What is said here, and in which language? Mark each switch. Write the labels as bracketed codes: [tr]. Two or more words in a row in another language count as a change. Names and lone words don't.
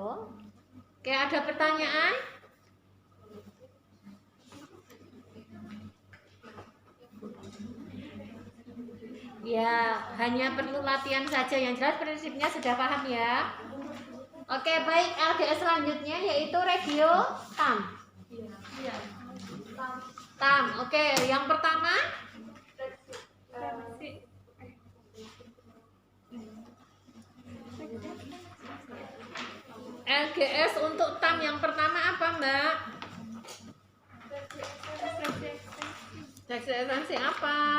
[id] Oke, ada pertanyaan? Ya, hanya perlu latihan saja. Yang jelas prinsipnya sudah paham ya. Oke, baik. LGS selanjutnya yaitu regio tam. Tam. Oke, yang pertama LGS untuk tam yang pertama apa, Mbak? Fleksi ekstensi apa?